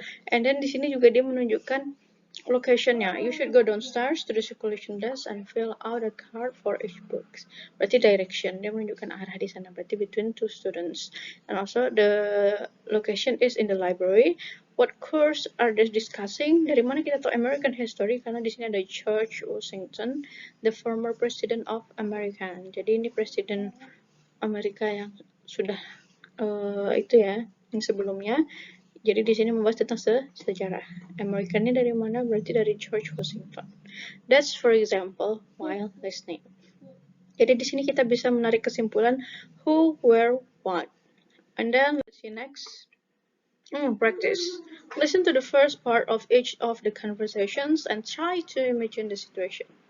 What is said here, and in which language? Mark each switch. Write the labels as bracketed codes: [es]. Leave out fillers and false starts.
[en] And then [id] di sini juga dia menunjukkan location-nya. [en] You should go downstairs to the circulation desk and fill out a card for each book. [id] Berarti direction, dia menunjukkan arah di sana. Berarti between two students. [en] And also the location is in the library. What course are they discussing? [id] Dari mana kita tahu American history? Karena di sini ada George Washington, [en] the former president of America. [id] Jadi ini presiden Amerika yang sudah itu ya, yang sebelumnya. Jadi di sini membahas tentang sejarah. Amerikannya dari mana? Berarti dari George Washington. [en] That's for example while listening. [id] Jadi di sini kita bisa menarik kesimpulan who, where, what. [en] And then let's see next. Practice. Listen to the first part of each of the conversations and try to imagine the situation.